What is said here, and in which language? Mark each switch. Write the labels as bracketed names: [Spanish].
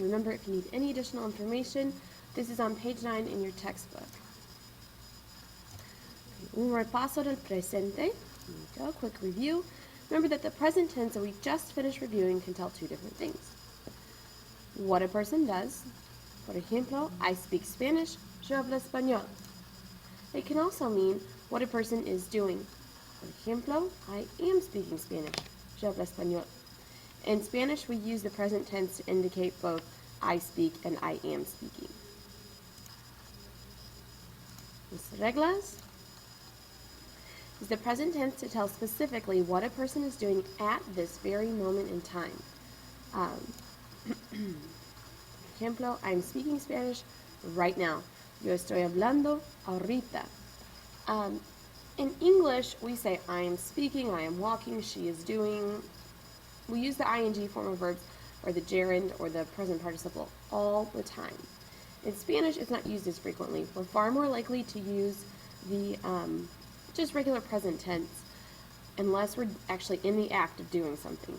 [English] Remember, if you need any additional information, this is on page 9 in your textbook. [Spanish] Un repaso del presente. [English] Go, quick review. Remember that the present tense that we just finished reviewing can tell two different things. What a person does. [Spanish] Por ejemplo, [English] I speak Spanish, [Spanish] yo hablo español. [English] It can also mean what a person is doing. [Spanish] Por ejemplo, [English] I am speaking Spanish, [Spanish] yo hablo español. [English] In Spanish, we use the present tense to indicate both I speak and I am speaking. [Spanish] Las reglas [English] is the present tense to tell specifically what a person is doing at this very moment in time. [Spanish] Por ejemplo, [English] I'm speaking Spanish right now. [Spanish] Yo estoy hablando ahorita. [English] In English, we say I am speaking, I am walking, she is doing. We use the ing form of verbs or the gerund or the present participle all the time. In Spanish, it's not used as frequently. We're far more likely to use the just regular present tense unless we're actually in the act of doing something.